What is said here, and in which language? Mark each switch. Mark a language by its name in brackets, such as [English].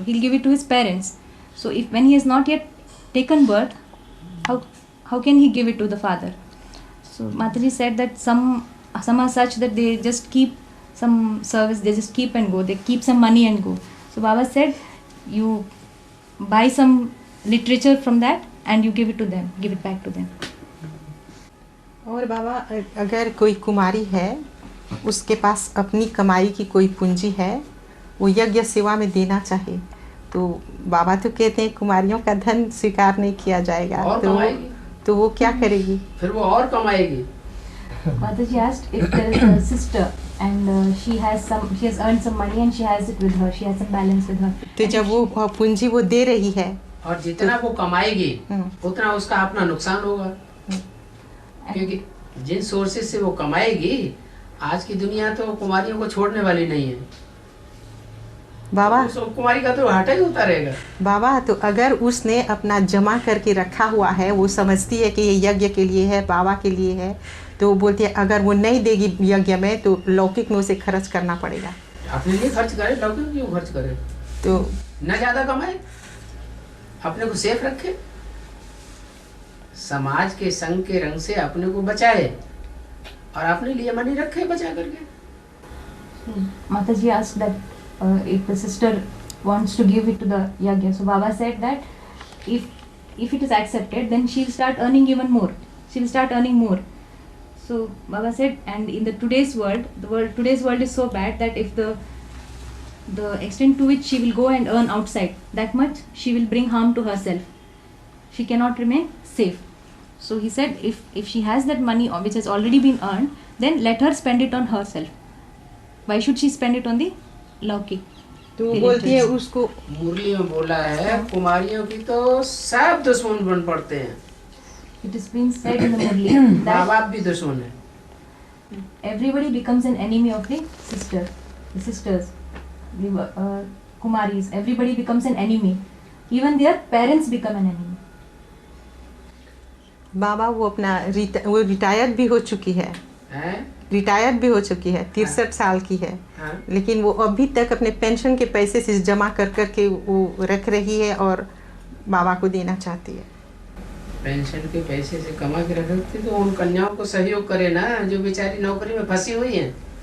[English] He'll give it to his parents. So if when he has not yet taken birth, how can he give it to the father? So Mataji said that some are such that they just keep some service, they just keep and go, they keep some money and go. So Baba said you buy some literature from that and you give it to them, give it back to them. [Hindi] और बाबा अगर कोई कुमारी है, उसके पास अपनी कमाई की कोई पूंजी है, वो यज्ञ सेवा में देना चाहे, तो बाबा तो कहते हैं कुमारियों का धन स्वीकार नहीं किया जाएगा, तो वो क्या करेगी? फिर वो और कमाएगी. [English] Mataji asked if there is a sister and she has earned some money and she has it with her, she has some balance with her. [Hindi] तो जब वो पूंजी वो दे रही है और जितना वो कमाएगी उतना उसका अपना नुकसान होगा, क्योंकि जिन सोर्सेज से वो कमाएगी, आज की दुनिया तो कुमारियों को छोड़ने वाली नहीं है. बाबा तो कुमारी का तो घाटा ही होता रहेगा. बाबा तो अगर उसने अपना जमा करके रखा हुआ है, वो समझती है कि ये यज्ञ के लिए है, बाबा के लिए है, तो वो बोलती है अगर वो नहीं देगी यज्ञ में तो लौकिक में उसे खर्च करना पड़ेगा. अपने लिए खर्च करे, लौकिक क्यों खर्च करे? तो न ज्यादा कमाए, अपने को सेफ रखे, समाज के संग के रंग से अपने को बचाए और अपने लिए मनी रखे बचा करके. [English] Mataji asked that if the sister wants to give it to the yagya, so Baba said that if it is accepted, then she'll start earning even more. She'll start earning more. So Baba said, and in today's world is so bad that if the extent to which she will go and earn outside, that much she will bring harm to herself. She cannot remain safe. So he said, if she has that money which has already been earned, then let her spend it on herself. Why should she spend it on the लौकिक? [Hindi] तो वो बोलती है उसको, मुरली में बोला है कुमारियों की तो सब दुश्मन बन पड़ते हैं. [English] It is being said in the Murli that [Hindi] माँ बाप भी दुश्मन है. [English] Everybody becomes an enemy of the sisters, the Kumaris. Everybody becomes an enemy. Even their parents become an enemy. [Hindi] बाबा वो अपना वो रिटायर भी हो चुकी है, रिटायर भी हो चुकी है, 63 साल की है, लेकिन वो अभी तक अपने पेंशन के पैसे से जमा कर के वो रख रही है और बाबा को देना चाहती है. पेंशन के पैसे से कमा के रखती तो उन कन्याओं को सहयोग करे ना, जो बेचारी नौकरी में फंसी हुई हैं.